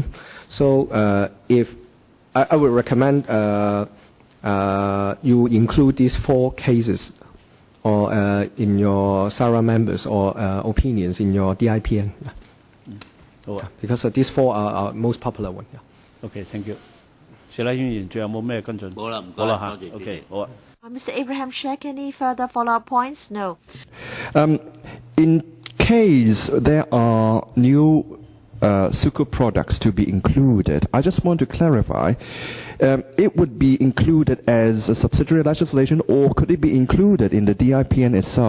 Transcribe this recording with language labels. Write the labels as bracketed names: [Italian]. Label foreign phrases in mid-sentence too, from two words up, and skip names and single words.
[English] So if I would recommend you include these 4 cases or in your SARA members or opinions in your DIPN. Because these 4 are most popular one. Okay, thank you. [Cantonese] 謝禮議員，仲有冇咩跟進？冇啦，唔該，好啦嚇。OK，好啊。 [English] Mr. Abraham Sheikh, any further follow-up points? No. In case there are new sukuk products to be included, I just want to clarify, it would be included as a subsidiary legislation, or could it be included in the DIPN itself?